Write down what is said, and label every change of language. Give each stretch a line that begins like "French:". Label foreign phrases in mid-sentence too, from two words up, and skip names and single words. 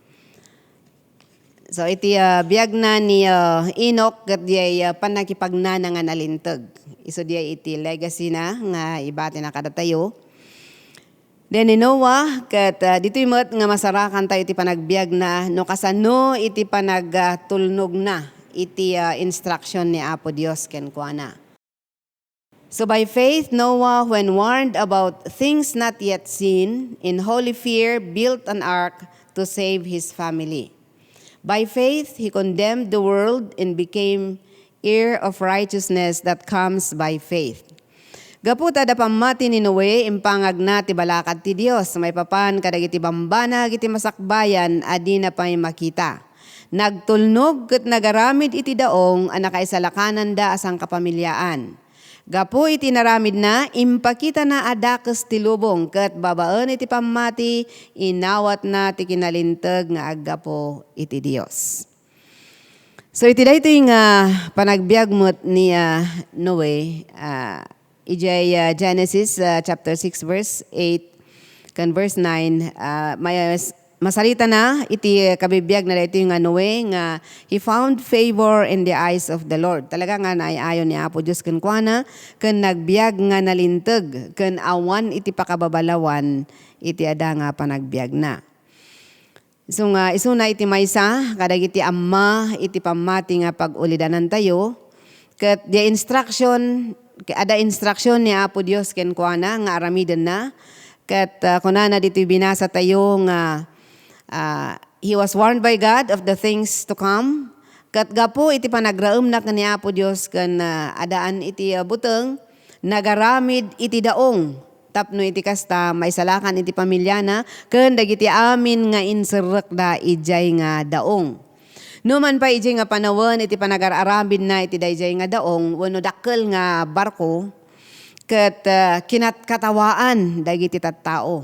Iloko: So iti biag na ni Enoch ket diay panakipagnana nga nalintag. Iso diay iti legacy na nga ibati na kadatayo. Then ni Noah ket ditoy met nga masarakan tayo iti panagbiag na no kasano iti panagtulnog na iti instruction ni Apo Dios kenkwana.
English: So by faith, Noah, when warned about things not yet seen, in holy fear built an ark to save his family. By faith, he condemned the world and became heir of righteousness that comes by faith.
Iloko: Gaputa da pamati ni Noe, impangag na ti balakad ti Dios, may papan kadagiti bambana iti masakbayan, adi na pa'y makita. Nagtulnog ket nagaramid iti daong anakaisalakanan da asang kapamilyaan. Gapo iti naramid na, impakita na adakes ti lubong, ket babaan iti pamati, inawat na ti kinalinteg nga aggapo iti Dios. So iti dayto nga panagbiag mo't ni Noe, ijay
English: Genesis chapter 6 verse 8
Iloko: kan verse 9, masalita na iti kabibiyag na dayto nga Noe nga
English: he found favor in the eyes of the Lord.
Iloko: Talaga nga naayon ni Apo Dios ken kuana ken nagbiag nga nalinteg ken awan iti pakababalawan iti ada nga panagbiag na. So nga isuna iti maysa kadagiti amma iti pamati nga pag-ulidanan tayo ket
English: the instruction
Iloko: ada instruction ni Apo Dios ken kuana nga aramiden na ket kunana dito binasa tayo nga
English: he was warned by God of the things to come.
Iloko: Kat gapo iti panagraem na ni Apo Dios ken adaan iti buteng nagaramid iti daong. Tapno iti kasta maisalakan iti pamilyana ken dagiti amin nga inserrek da ijay nga daong. Numan pa ijay nga panawon iti panagararamid na iti dayjay nga daong wenno dakkel nga barko ket kinat-katawaan dagiti tattao.